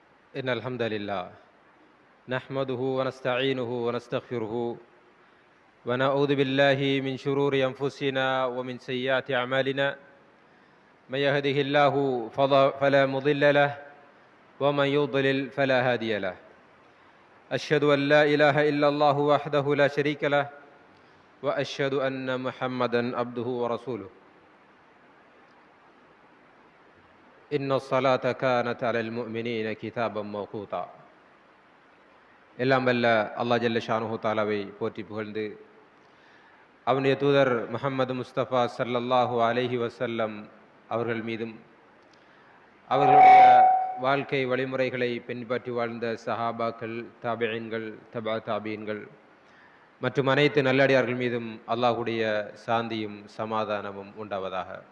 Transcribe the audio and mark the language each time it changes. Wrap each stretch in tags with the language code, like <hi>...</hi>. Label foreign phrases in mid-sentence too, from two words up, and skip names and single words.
<ar>إن الحمد لله نحمده ونستعينه ونستغفره ونعوذ بالله من شرور أنفسنا ومن سيئات أعمالنا من يهده الله فلا مضل له ومن يضلل فلا هادي له أشهد أن لا إله إلا الله وحده لا شريك له وأشهد أن محمدا عبده ورسوله إن الصلاة كانت على المؤمنين كتابا موقوتا</ar> <ta>எல்லாம் வல்ல அல்லாஹ்</ta> <ar>جل شأنه</ar> <ta>தாலாவை போற்றி புகழ்ந்து அவனுடைய தூதர் முஹம்மது முஸ்தபா</ta> <ar>صلى الله عليه وسلم</ar> <ta>அவர்கள் மீதும் அவர்களுடைய வாழ்க்கை வழிமுறைகளை பின்பற்றி வாழ்ந்த சஹாபாக்கள், தாபிஈன்கள், தபா தாபீன்கள் மற்றும் அனைத்து நல்லடியார்கள் மீதும் அல்லாஹுடைய சாந்தியும் சமாதானமும் உண்டாவதாக.</ta>